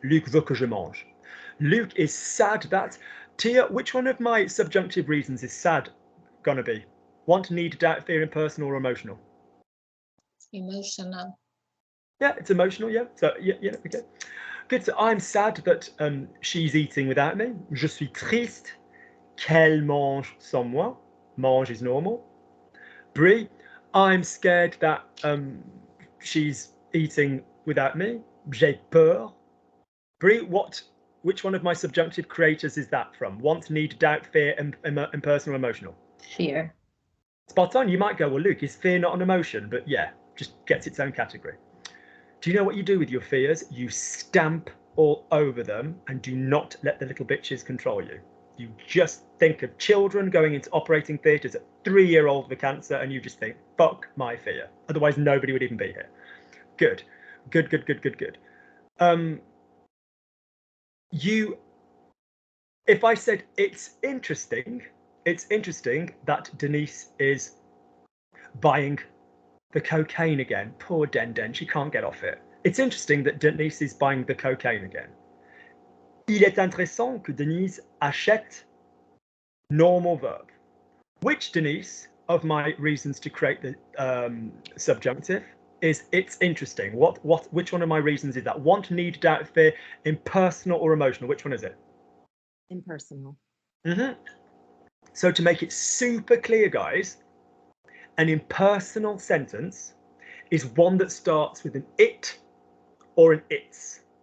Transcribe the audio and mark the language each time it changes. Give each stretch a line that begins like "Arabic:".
French: Luke veut que je mange.
English: Luke is sad that. Tia, which one of my subjunctive reasons is sad gonna be? Want, need, doubt, fear, impersonal, or emotional? Emotional. Yeah, it's emotional, yeah. So, yeah, okay. Good, so I'm sad that she's eating without me.
French: Je suis triste qu'elle mange sans moi.
English: Mange is normal. Brie, I'm scared that she's eating without me.
French: J'ai peur.
English: Brie, which one of my subjunctive creators is that from? Want, need, doubt, fear, impersonal, emotional? Fear. Spot on. You might go, well, Luke, is fear not an emotion? But yeah, just gets its own category. Do you know what you do with your fears? You stamp all over them and do not let the little bitches control you. You just think of children going into operating theatres at 3-year-old with cancer and you just think, fuck my fear. Otherwise, nobody would even be here. Good. Good. If I said it's interesting that Denise is buying the cocaine again. Poor Den, she can't get off it. It's interesting that Denise is buying the cocaine again.
French: Il est intéressant que Denise achète,
English: normal verb. Which Denise of my reasons to create the subjunctive is it's interesting? Which one of my reasons is that? Want, need, doubt, fear, impersonal or emotional? Which one is it? Impersonal. So to make it super clear, guys, an impersonal sentence is one that starts with an it or an it's.